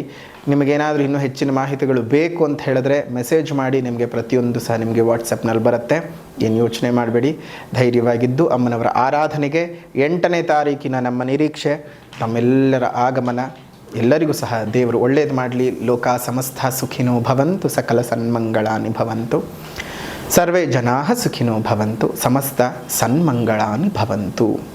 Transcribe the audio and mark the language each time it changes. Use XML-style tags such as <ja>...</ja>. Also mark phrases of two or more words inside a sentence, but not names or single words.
<kn>ನಿಮಗೇನಾದರೂ ಇನ್ನೂ ಹೆಚ್ಚಿನ ಮಾಹಿತಿಗಳು ಬೇಕು ಅಂತ ಹೇಳಿದ್ರೆ ಮೆಸೇಜ್ ಮಾಡಿ, ನಿಮಗೆ ಪ್ರತಿಯೊಂದು ಸಹ ನಿಮಗೆ ವಾಟ್ಸಪ್ನಲ್ಲಿ ಬರುತ್ತೆ. ಏನು ಯೋಚನೆ ಮಾಡಬೇಡಿ, ಧೈರ್ಯವಾಗಿದ್ದು ಅಮ್ಮನವರ ಆರಾಧನೆಗೆ 8ನೇ ತಾರೀಕಿನ ನಮ್ಮ ನಿರೀಕ್ಷೆ, ನಮ್ಮೆಲ್ಲರ ಆಗಮನ. ಎಲ್ಲರಿಗೂ ಸಹ ದೇವರು ಒಳ್ಳೇದು ಮಾಡಲಿ.</kn> <sa>ಲೋಕ ಸಮಸ್ತ ಸುಖಿನೋ ಭವಂತು, ಸಕಲ ಸನ್ಮಂಗಳಾನಿ ಭವಂತು, ಸರ್ವೇ ಜನಾಃ ಸುಖಿನೋ ಭವಂತು, ಸಮಸ್ತ ಸನ್ಮಂಗಳಾನಿ ಭವಂತು.</sa>